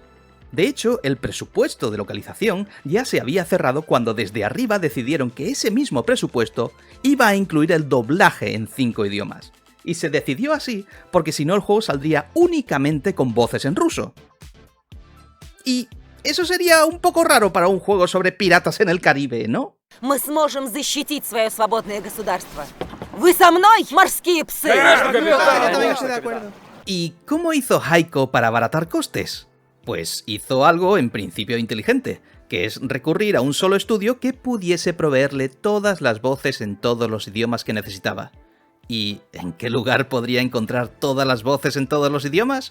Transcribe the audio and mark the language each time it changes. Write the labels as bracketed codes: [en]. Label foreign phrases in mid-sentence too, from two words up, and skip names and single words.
[es] De hecho, el presupuesto de localización ya se había cerrado cuando desde arriba decidieron que ese mismo presupuesto iba a incluir el doblaje en 5 idiomas. Y se decidió así porque si no el juego saldría únicamente con voces en ruso. Y eso sería un poco raro para un juego sobre piratas en el Caribe, ¿no? [ru] Мы сможем защитить свое свободное государство. Вы со мной, морские псы? [es] ¿Y cómo hizo Heiko para abaratar costes? Pues hizo algo en principio inteligente, que es recurrir a un solo estudio que pudiese proveerle todas las voces en todos los idiomas que necesitaba. ¿Y en qué lugar podría encontrar todas las voces en todos los idiomas?